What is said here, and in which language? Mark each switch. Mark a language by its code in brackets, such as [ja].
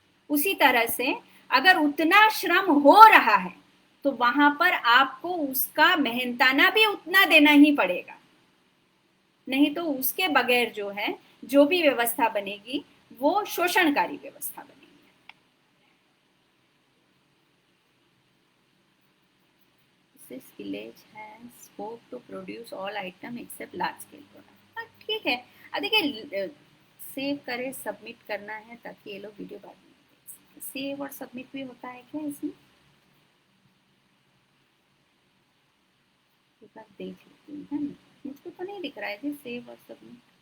[hi] उसी तरह से अगर उतना श्रम हो रहा है तो वहां पर आपको उसका मेहनताना भी उतना देना ही पड़ेगा, नहीं तो उसके बगैर जो है जो भी व्यवस्था बनेगी वो शोषणकारी व्यवस्था बनेगी। [en] This village has scope to produce all item except large scale product। [hi] ठीक है, देखिए सेव करे, सबमिट करना है ताकि ये लोग वीडियो बाद में देख सकें। सेव और सबमिट भी होता है क्या इसमें? एक बार देख लेती हूँ, है ना? मुझको तो नहीं दिख रहा है जी सेव और सबमिट।